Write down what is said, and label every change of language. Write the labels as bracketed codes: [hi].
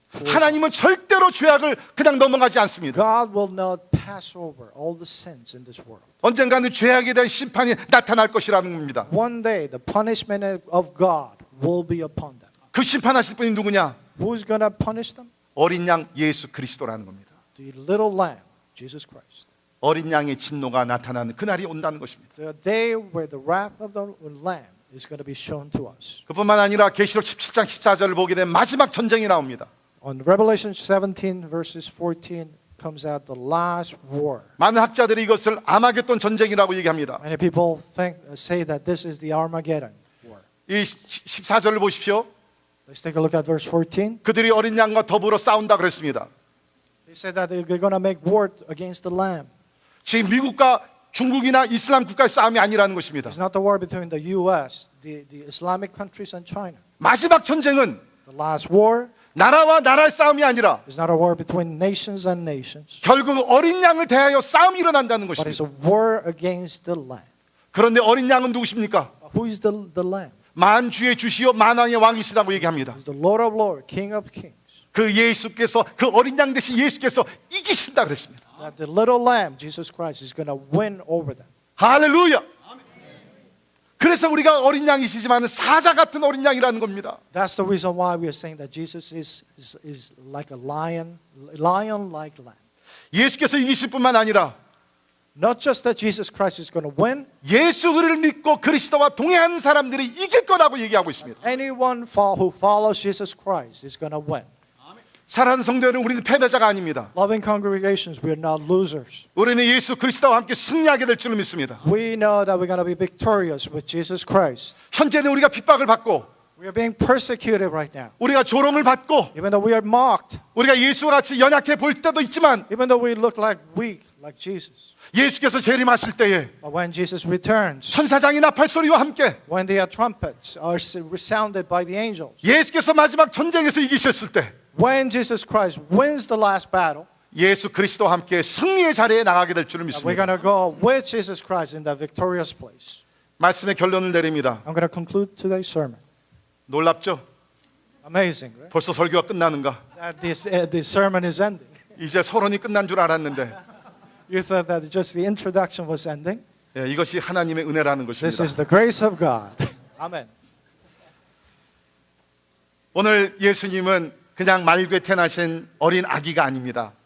[ko] 하나님은 절대로 죄악을 그냥 넘어가지 않습니다. [en] God will not pass over all the sins in this world. [ko] 언젠가는 죄악에 대한 심판이 나타날 것이라는 겁니다. [en] One day the punishment of God will be upon them. [ko] 그 심판하실 분이 누구냐? [en] Who's going to punish them? [ko] 어린 양 예수 그리스도라는 겁니다. [en] The little lamb, Jesus Christ. [ko] 어린 양의 진노가 나타나는 그날이 온다는 것입니다. [en] The day where the wrath of the lamb is going to be shown to us. [ko] 그뿐만 아니라 계시록 17장 14절을 보게 되면 마지막 전쟁이 나옵니다. [en] On Revelation 17 verses 14 comes out the last war. [ko] 많은 학자들이 이것을 아마겟돈 전쟁이라고 얘기합니다. [en] Many people say that this is the Armageddon war. [ko] 이 14절을 보십시오. [en] Let's take a look at verse 14. [ko] 그들이 어린 양과 더불어 싸운다 그랬습니다. [en] They said that they're going to make war against the lamb. [ko] 지금 미국과 중국이나 이슬람 국가의 싸움이 아니라는 것입니다. [en] It's not the war between the U.S., the Islamic countries and China. [ko] 마지막 전쟁은 [en] The last war [ko] 나라와 나라의 싸움이 아니라 [en] is not a war between nations and nations, [ko] 결국 어린 양을 대하여 싸움이 일어난다는 [en] but it's [ko] 것입니다. [en] a war against the lamb. [ko] 그런데 어린 양은 누구십니까? [en] Who is the lamb? [ko] 만주의 주시요 만왕의 왕이시라고 얘기합니다. [en] He's the Lord of Lords, King of Kings. [ko] 그 예수께서 그 어린 양 대신 예수께서 이기신다 그랬습니다. [en] That the little lamb, Jesus Christ, is going to win over them. [ko] 할렐루야. 그래서 우리가 어린 양이시지만 사자 같은 어린 양이라는 겁니다. [en] That's the reason why we are saying that Jesus is like a lion-like lamb. [ko] 예수께서 이기실 뿐만 아니라 [en] Not just that Jesus Christ is going to win. [ko] 예수 그를 믿고 그리스도와 동행하는 사람들이 이길 거라고 얘기하고 있습니다. [en] Anyone who follows Jesus Christ is going to win. [ko] 사랑하는 성도 여러분, 우리는 패배자가 아닙니다. [en] Loving congregations, we are not losers. [ko] 우리는 예수 그리스도와 함께 승리하게 될 줄을 믿습니다. [en] We know that we're going to be victorious with Jesus Christ. [ko] 현재는 우리가 핍박을 받고 [en] We are being persecuted right now. [ko] 우리가 조롱을 받고 [en] Even though we are mocked, [ko] 우리가 예수와 같이 연약해 보일 때도 있지만 [en] even though we look like weak, like Jesus. [ko] 예수께서 재림하실 때에 [en] But when Jesus returns, [ko] 천사장이 나팔 소리와 함께 [en] when the trumpets are resounded by the angels, [ko] 예수께서 마지막 전쟁에서 이기셨을 때 [en] when Jesus Christ wins the last battle, [ko] 예수 그리스도와 함께 승리의 자리에 나가게 될 줄을 [en] we're [ko] 믿습니다. [en] going to go with Jesus Christ in the victorious place. [ko] 말씀의 결론을 내립니다. [en] I'm going to conclude today's sermon. [ko] 놀랍죠? [en] Amazing, right? [ko] 벌써 설교가 끝나는가? [en] That this sermon is ending. [ko] 이제 서론이 끝난 줄 알았는데 [en] You thought that just the introduction was ending? [ko] 예, 이것이 하나님의 은혜라는 [en] This [ko] 것입니다. [en] is the grace of God. Amen. [ko] 오늘 예수님은 그냥 말귀에 태어나신 어린 아기가 아닙니다.